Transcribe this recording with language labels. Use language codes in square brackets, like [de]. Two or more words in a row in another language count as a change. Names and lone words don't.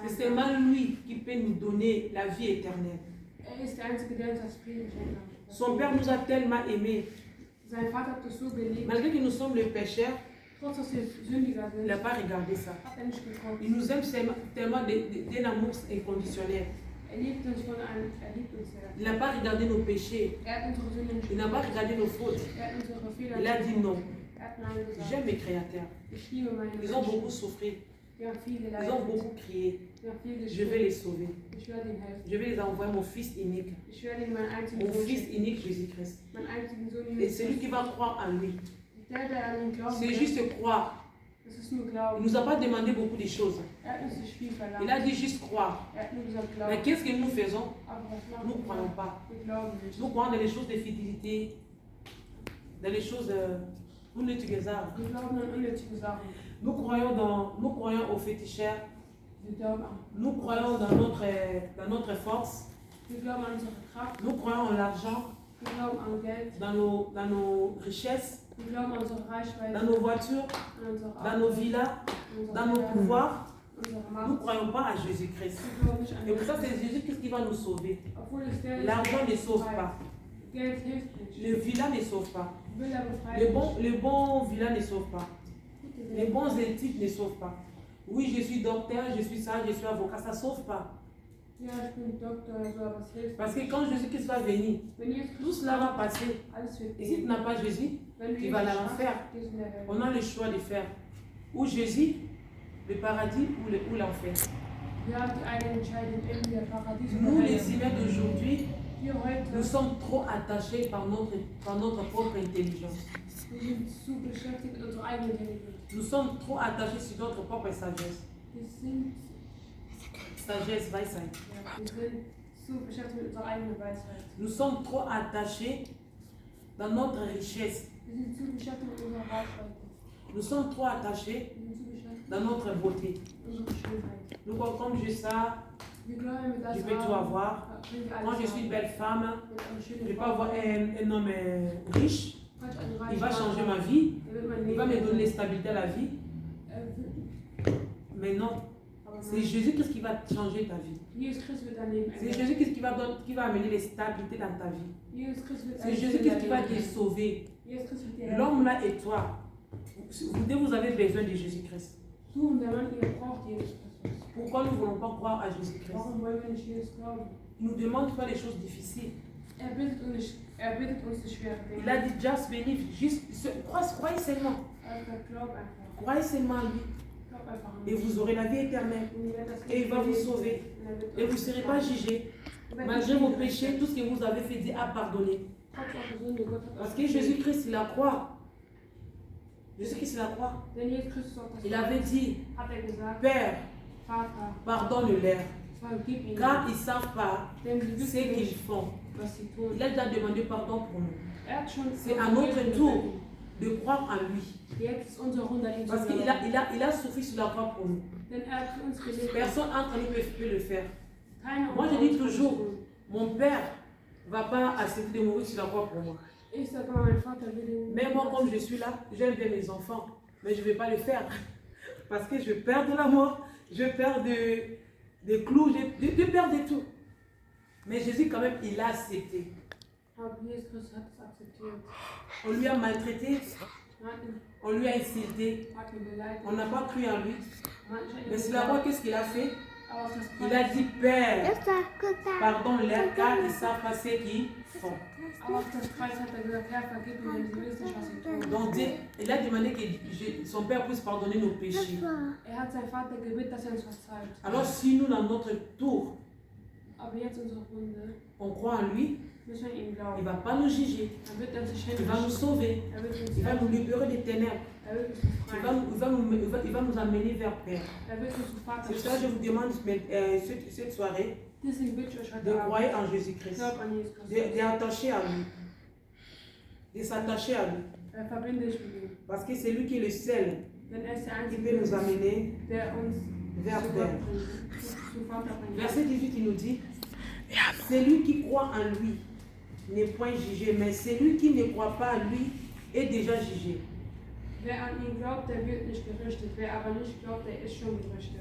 [fr] C'est [de] kann. [fr] seulement lui qui peut nous donner la vie éternelle. [de] Er ist der Einzige, der uns das Frieden schenken kann. [fr] Son Père nous a tellement aimés. [de] Sein Vater hat uns so geliebt. [fr] Malgré que nous sommes les pécheurs, [de] Trotz dass wir Sündiger [fr] il [de] sind, [fr] n'a pas regardé ça. [de] hat er nicht geguckt. [fr] Il nous aime tellement d'un amour inconditionnel. [de] Er liebt uns sehr. [fr] Il n'a pas regardé nos péchés. [de] Er hat unsere Sünden nicht [fr] Il n'a pas regardé nos fautes. [de] Er hat unsere Fehler [fr] Il a [de] nicht [fr] dit [de] geguckt. [fr] non. [de] Er hat Nein gesagt. [fr] J'aime mes créateurs. [de] Ich liebe meine [fr] Ils ont beaucoup [de] Menschen. [fr] souffert. [de] Die haben viel [fr] Ils ont [de] geleidet. [fr] beaucoup crié. [de] Die haben viel [fr] Je vais les [de] geschrien. [fr] sauver. [de] Ich werde ihnen helfen. [fr] Je vais les envoyer mon Fils unique. [de] Ich werde ihnen meinen einzigen [fr] Mon [de] Sohn [fr] Fils [de] schicken. [fr] unique Jésus-Christ. [de] Meinen einzigen Sohn [fr] Et [de] Jesus [fr] celui qui [de] Christus. [fr] va croire en lui. [de] Der an ihn glauben [fr] C'est [de] will, [fr] juste croire. [de] das ist nur [fr] Il ne [de] Glauben. [fr] nous a pas demandé beaucoup de choses. [de] Er hat uns nicht viel verlangt. [fr] Il a dit juste croire. [de] Er hat nur gesagt [fr] Mais [de] Glauben. [fr] qu'est-ce que nous faisons? [de] Aber was machen [fr] Nous ne croyons [de] wir? [fr] pas. [de] Wir glauben nicht. [fr] Nous croyons dans les choses de fidélité, dans les choses unnötiges. [de] Wir glauben an unnötige Sachen. [fr] Nous croyons aux féticheurs. [de] Wir glauben an [fr] Nous croyons dans notre force. [de] Wir glauben an unsere Kraft, [fr] Nous croyons en l'argent, [de] wir glauben an Geld, [fr] dans nos richesses, [de] wir glauben an unsere Reichweite, [fr] dans nos voitures, [de] an unsere [fr] dans nos villas, dans nos pouvoirs. [de] unsere [fr] Nous ne [de] Macht. [fr] croyons pas à Jésus-Christ. [de] Wir glauben nicht an [fr] Et pour ça, [de] Jesus. [fr] c'est Jésus-Christ qui va nous sauver. [de] Obwohl es der ist, [fr] L'argent [de] der [fr] ne sauve [de] befreit. [fr] pas. [de] Geld hilft nicht. [fr] Le villa ne sauve pas. [de] Villa befreit [fr] Le bon villa ne sauve pas. [de] nicht. [fr] Les bons études ne sauvent pas. Oui, je suis docteur, je suis ça, je suis avocat, ça ne sauve pas. [de] Ja, ich bin Doktor oder so, aber es hilft [fr] Parce [de] nicht. [fr] que quand Jésus-Christ va venir, [de] Wenn Jesus [fr] tout [de] Christus [fr] cela va [de] kommt, [fr] passer. [de] alles wird [fr] Et si tu [de] gehen. [fr] n'as pas Jésus, [de] Wenn du [fr] tu vas [de] Jesus [fr] aller en [de] hast, [fr] enfer. [de] gehst du in der Hölle. [fr] On a le choix de faire ou Jésus, le paradis ou l'enfer. [de] Wir haben die eine Entscheidung, entweder Paradies oder [fr] Nous, les [de] Hölle. [fr] humains d'aujourd'hui, [de] Wir heute, [fr] nous sommes trop attachés par notre propre intelligence. [de] wir sind zu beschäftigt mit unserer eigenen Intelligenz. [fr] Nous sommes trop attachés sur notre propre sagesse. [de] Wir sind, Sagesse, Weisheit. wir sind zu beschäftigt mit unserer eigenen Weisheit. [fr] Nous sommes trop attachés dans notre richesse. [de] Wir sind zu beschäftigt mit unserer Reichweite. [fr] Nous sommes trop attachés [de] Wir sind zu beschäftigt [fr] dans notre beauté. [de] mit unserer Schönheit. [fr] Nous, comme j'ai ça, [de] Wir glauben, wir das [fr] je peux tout avoir. [de] wenn wir [fr] Quand [de] alles [fr] je suis une [de] haben. [fr] belle femme, [de] Wenn eine [fr] je [de] schöne [fr] vais pas [de] Frau [fr] avoir [de] ist, [fr] un homme riche. [de] falls ein [fr] Il [de] reicher [fr] va [de] Mann [fr] changer [de] hat, [fr] ma vie. [de] wird mein [fr] Il [de] Leben [fr] va me donner [de] ändern. [fr] stabilité à la vie. [de] Wird- [fr] Mais non, [de] aber [fr] c'est [de] nein. [fr] Jésus-Christ qui va changer ta vie. [de] Jesus Christus wird dein Leben [fr] C'est [de] ändern. [fr] Jésus-Christ qui va amener les stabilités dans ta vie. [de] Jesus Christus wird [fr] C'est [de] alles in [fr] Jésus-Christ [de] dein [fr] qui va [de] Leben [fr] te [de] ändern. [fr] sauver. [de] Jesus Christus wird dir helfen. [fr] L'homme là et toi, vous avez besoin de Jésus-Christ. [de] Du und der Mann, ihr braucht Jesus Christus. [fr] Pourquoi nous ne voulons pas croire à Jésus-Christ? [de] Warum wollen wir nicht Jesus glauben? [fr] Il ne nous demande pas les choses difficiles. [de] Er bittet uns die schweren Dinge. [fr] Il a dit, [en] just believe, [fr] juste, croyez seulement. [de] Einfach glaub einfach. [fr] Croyez seulement en lui. [de] Glaub einfach an [fr] Et [de] mich. [fr] vous aurez la vie éternelle. [de] Und ihr werdet das [fr] Et il va vous [de] Leben [fr] sauver. [de] leben. Und er wird [fr] Et vous ne [de] uns [fr] serez pas [de] befreien. [fr] jugés. [de] Ihr werdet [fr] Malgré [de] nicht [fr] vos [de] hingerichtet. [fr] péchés, tout ce que vous avez fait, Dieu a pardonné. [de] Trotz eurer Sünde, Gott hat [fr] Parce [de] euch [fr] que [de] vergeben. [fr] Jésus-Christ, il a croix. Jésus-Christ, il a croix. [de] Denn Jesus Christus auf das [fr] Il avait dit, [de] hat er gesagt, [fr] Père, [de] Vater, [fr] pardonne-leur, [de] vergib ihnen, [fr] car ils ne savent pas [de] denn sie [fr] ce [de] wissen [fr] qu'ils [de] nicht, [fr] font. [de] was sie tun. [fr] Il a déjà demandé pardon pour nous. [de] Er hat schon [fr] C'est à notre tour de croire en lui. [de] Jetzt ist unser Runde ihm zu [fr] Parce qu'il [de] glauben. [fr] il a souffert sur la croix pour nous. [de] Denn er hat für uns gelebt. [fr] Personne entre nous peut le faire. [de] Keiner [fr] Moi, [de] unter [fr] je dis [de] uns kann [fr] toujours, [de] es tun. [fr] mon père ne va pas accepter de mourir sur la croix pour moi. [de] Ich sage mal, mein Vater will ihn. [fr] Mais moi, comme je suis là, j'aime bien mes enfants. Mais je ne vais pas le faire. Parce que je perds de la mort, je perds de clous, je perds de tout. Mais Jésus, quand même, il a accepté. [de] Aber Jesus Christus hat es akzeptiert. [fr] On lui a maltraité, [de] Hat ihn, [fr] on lui a insulté, [de] hat ihn beleidigt. [fr] on n'a pas cru en lui. [de] Manche [fr] Mais sur la croix, qu'est-ce qu'il a fait? [de] Aber auf das [fr] Il a dit, Père, [de] Pardon, [fr] pardonne-leur car ils ne savent pas ce qu'ils font. [de] Aber auf das Kreuz hat er gesagt, Herr, vergib ihnen, denn sie wissen nicht, was sie tun. [fr] Donc Dieu, il a demandé que son Père puisse pardonner nos péchés. [de] Er hat seinen Vater gebeten, dass er uns verzeiht. [fr] Alors si nous, dans notre tour, [de] Aber jetzt unsere Runde, [fr] on croit en lui, [de] müssen wir ihm [fr] il ne [de] glauben. [fr] va pas nous juger. [de] Er wird uns nicht [fr] Il va nous [de] hinrichten. [fr] sauver. [de] Er wird uns [fr] Il va nous [de] helfen. [fr] libérer des ténèbres. [de] Er wird uns [fr] Il va, [de] befreien. [fr] il va nous amener vers Père. [de] Er wird uns zum Vater [fr] C'est pour ça que je [de] führen. [fr] vous demande cette soirée [de] Deswegen bitte ich euch [fr] de [de] heute Abend, [fr] croire en Jésus-Christ. [de] glaub an Jesus Christus. [fr] D'attacher à lui. De s'attacher à lui. [de] Verbinde dich mit ihm. [fr] Parce que c'est lui qui est le seul [de] Denn er ist der [fr] qui [de] Einzige, [fr] peut nous amener [de] der uns [fr] vers [de] zu [fr] Père. [de] Gott bringt, zu Vater bringt. [fr] Verset 18, il nous dit, celui qui croit en lui n'est point jugé, mais celui qui ne croit pas en lui est déjà jugé. [de] Wer an ihn glaubt, der wird nicht gerichtet. Wer aber nicht glaubt, der ist schon gerichtet.